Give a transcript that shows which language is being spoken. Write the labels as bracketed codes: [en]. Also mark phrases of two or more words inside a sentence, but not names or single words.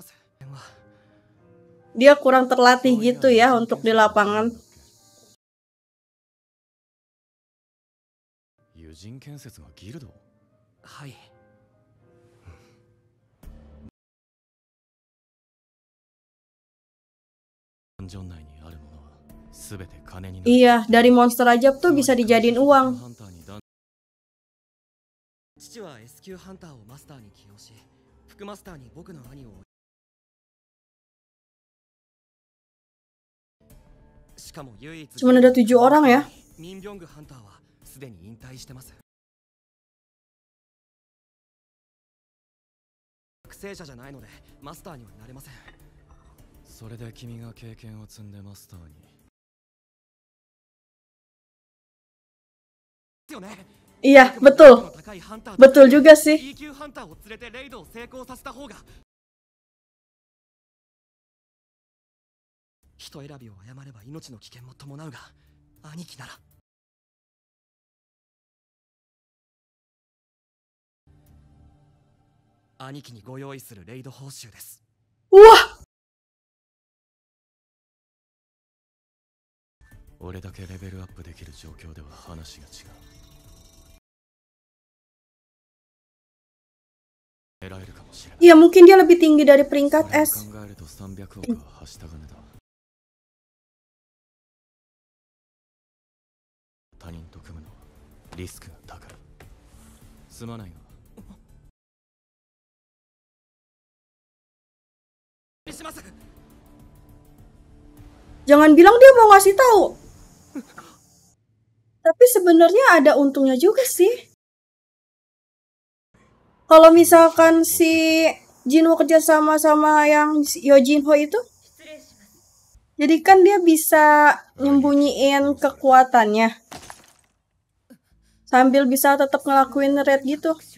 [id] Dia kurang terlatih gitu ya untuk di lapangan. [ja] いう人建設がギルド。はい。ダンジョン内にあるものは全て金になる。 [id] Iya, dari monster aja tuh bisa dijadiin uang. [ja] 父は S 級ハンターをマスターに起用し、副マスターに僕の兄を。しかも唯一 [id] Cuma ada 7 orang ya. [ja] ミンビョングハンターはすでに引退してます。育成者じゃないのでマスターにはなれません。それで君が経験を積んでマスターに。ですよね。 [id] Iya, betul. Betul juga sih. [ja] E 級ハンターを連れてレイドを成功させた方が。人選びを誤れば命の危険も伴うが、兄貴なら。兄貴にご用意するレイド報酬です。うわ、俺だけレベルアップできる状況では話が違う。狙えるかもしれない。 [id] Ya mungkin dia lebih tinggi dari peringkat S. [ja] 考えると300億ははした金だ。他人と組むのはリスクが高い。すまないが。 [id] Jangan bilang dia mau ngasih tahu. Tapi sebenarnya ada untungnya juga sih. Kalau misalkan si Jinwoo kerja sama yang Yojinho itu, jadi kan dia bisa nyembunyiin kekuatannya sambil bisa tetap ngelakuin raid gitu.